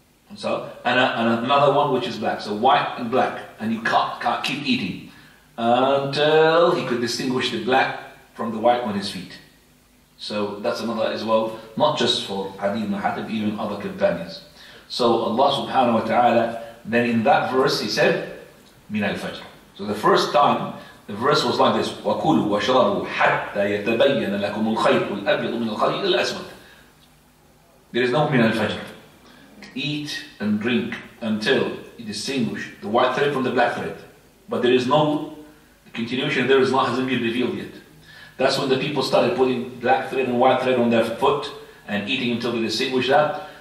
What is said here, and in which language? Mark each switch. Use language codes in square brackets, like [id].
[en] And so, and another one which is black. So white and black, and you can't keep eating until he could distinguish the black from the white on his feet. So that's another as well, not just for Adi ibn Hatim, even other companions. So Allah subhanahu wa ta'ala, then in that verse he said, min al-fajr. So the first time, the verse was like this, [ar] وَكُلُوا وَاشْرَبُوا حَتَّى يَتَبَيَّنَ لَكُمُ الْخَيْطُ الْأَبْيَضُ مِنَ الْخَيْطِ الْأَسْوَدِ. [en] There is no min al-fajr. Eat and drink until you distinguish the white thread from the black thread. But there is no continuation, hasn't been revealed yet. That's when the people started putting black thread and white thread on their foot and eating until they distinguish that.